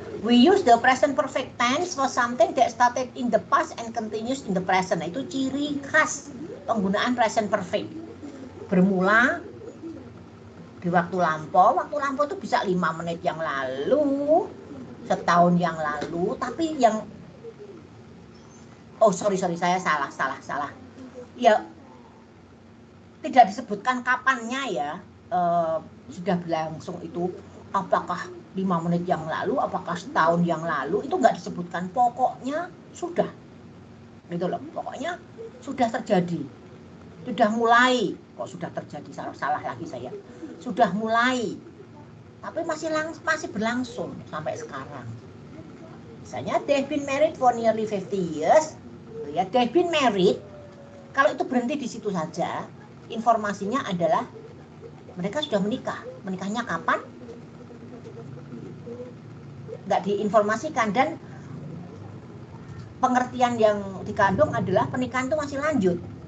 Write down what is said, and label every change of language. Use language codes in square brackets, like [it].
[en] We use the present perfect tense for something that started in the past and continues in the present. [id] Nah, itu ciri khas penggunaan present perfect. Bermula di waktu lampau. Waktu lampau itu bisa 5 menit yang lalu, setahun yang lalu, tapi yang sorry, saya salah. Ya, tidak disebutkan kapannya ya, sudah berlangsung itu, apakah 5 menit yang lalu, apakah setahun yang lalu, itu nggak disebutkan. Pokoknya sudah, gitu loh. Pokoknya sudah terjadi, sudah mulai. Kok sudah terjadi, salah lagi saya. Sudah mulai, tapi masih berlangsung sampai sekarang. Misalnya [en] they've been married for nearly 50 years. [id] Ya, [en] they've been married. [id] Kalau itu berhenti di situ saja, informasinya adalah mereka sudah menikah. Menikahnya kapan? Nggak diinformasikan, dan pengertian yang dikandung adalah pernikahan itu masih lanjut.